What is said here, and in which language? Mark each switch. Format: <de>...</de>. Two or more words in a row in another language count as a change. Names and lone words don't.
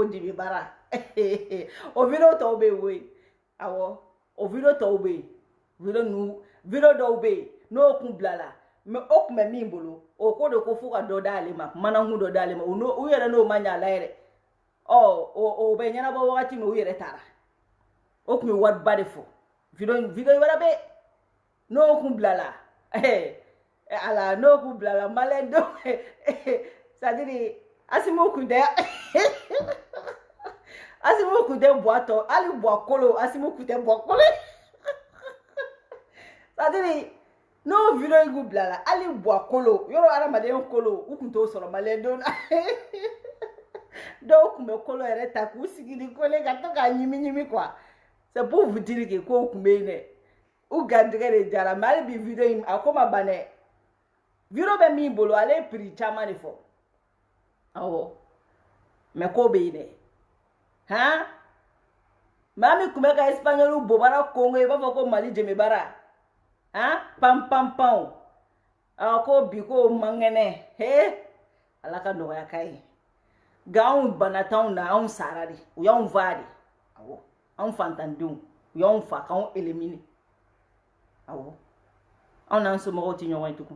<bm>dibi bara o video tɔw bɛ yen koyi awɔ o video tɔw bɛ yen video dɔw bɛ yen n'o kun bilala mais o kun bɛ min bolo o ko de ko fo ka dɔ d'ale ma manakun dɔ d'ale ma u yɛrɛ n'o ma ɲɛ a la yɛrɛ o bɛ ɲɛnabɔ wagati min u yɛrɛ taara o kun bɛ wariba de fɔ video wɛrɛ bɛ n'o kun bilala ala n'o kun bilala maliyɛn dɔw</bm> <fr>c'est-à-dire</fr> <bm>Asimu kun tɛ buwatɔ hali buwakolo Asimu kun tɛ buwakolo</bm> <fr>c'est-à-dire</fr> <bm>n'o video in kun bilala hali buwakolo yɔrɔ adamaden kolo u kun t'o sɔrɔ maliyɛn dɔw la dɔw kun bɛ kolo yɛrɛ ta k'u sigi ni kole ka to k'a ɲimi</bm> <fr>quoi c'est pour vous dire que</fr> <bm>k'o kun bɛ yen dɛ u garijɛgɛ de jara mais hali bi video in a ko ma ban dɛ video bɛ min bolo ale ye prix caman de fɔ awɔ mais ko bɛ yen dɛ maa min kun bɛ ka espagnol bobara Congo i b'a fɔ ko Mali jɛmɛbara pam ko bi ko mangɛnɛ ala ka nɔgɔya k'a ye nka anw bana t'anw na anw sara de u y'anw fa de awɔ anw fantandenw u y'anw fa k'anw éliminer awɔ anw n'an somɔgɔw tɛ ɲɔgɔn ye tugun</bm>